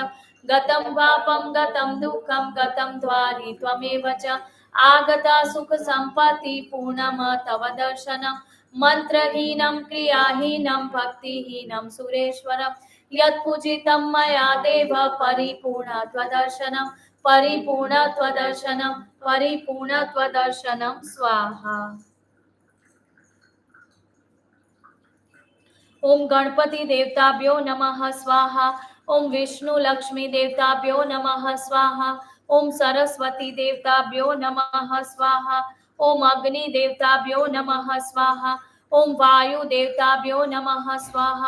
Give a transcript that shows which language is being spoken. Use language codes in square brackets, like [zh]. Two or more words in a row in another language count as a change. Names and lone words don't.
[sa] ગતમ વાપમ ગતમ દુઃખમ ગતમ દ્વારી ત્વમેવ ચ આગતા સુખ સંપત્તિ પૂર્ણમ તવ દર્શનમ મંત્રહીનમ ક્રિયાહીનમ ભક્તિહીનમ સુરેશ્વરમ યત પૂજિતમ મયા દેવ પરિપૂર્ણ ત્વદર્શનમ પરિપૂર્ણ ત્વદર્શનમ પરિપૂર્ણ ત્વદર્શનમ સ્વાહા. ओम गणपति देवताभ्यो नमः स्वाहा. ओम विष्णु लक्ष्मी देवताभ्यो नमः स्वाहा. ओम सरस्वती देवताभ्यो नमः स्वाहा. ओम अग्नि देवताभ्यो नमः स्वाहा. ओम वायु देवताभ्यो नमः स्वाहा.